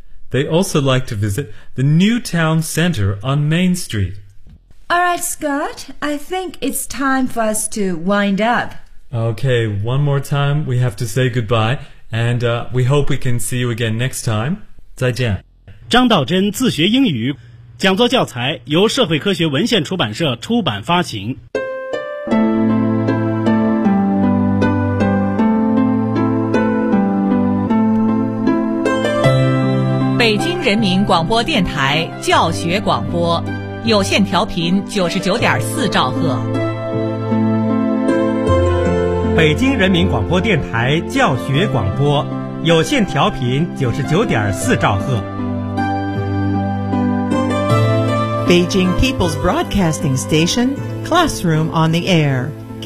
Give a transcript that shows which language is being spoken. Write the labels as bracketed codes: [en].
[en] They also like to visit the new town center on Main Street. All right, Scott, I think it's time for us to wind up. Okay, one more time, we have to say goodbye, and we hope we can see you again next time. [zh] 再见。张道真自学英语，讲座教材由社会科学文献出版社出版发行。北京人民广播电台教学广播，有线调频99.4兆赫。北京人民广播电台教学广播，有线调频99.4兆赫。 [en] Beijing People's Broadcasting Station, Classroom on the Air, K